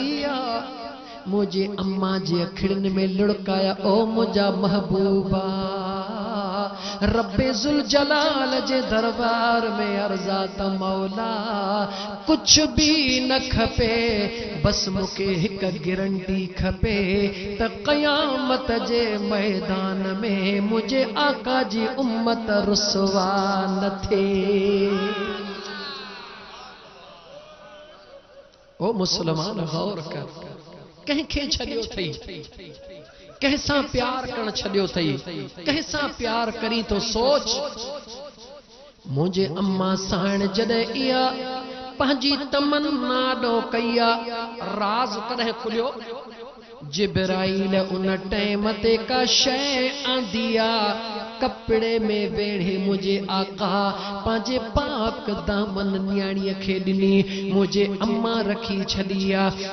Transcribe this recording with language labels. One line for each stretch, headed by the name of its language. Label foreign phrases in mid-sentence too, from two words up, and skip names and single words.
Sindhi: आ मुझे अम्मा जे अखिड़ियुनि में लुढ़काया ओ मुझा महबूबा रब्बे जुल जलाल जे दरबार में अर्जा त मौला कुछ भी न खपे बस मुके हिक गारंटी खपे त क़यामत जे मैदान में मुझे आका जी उम्मत रुसवा न थे। ओ मुसलमान गौर कर, कंहिंखे छॾियो थई, कंहिंसां प्यार करण छॾियो थई, कंहिंसां प्यार करी तो सोच। मुझे अम्मा साण जॾहिं इहा पंहिंजी तमन्ना ॾो कई आहे, राज़ कॾहिं खुलियो? जिब्राइल उन टाइम ते का शय आंदी आहे, कपड़े में वेढ़े मुझे आका पांजे पाक दामन न्याणीअ खे ॾिनी, मुझे अम्मा रखी छॾी आहे।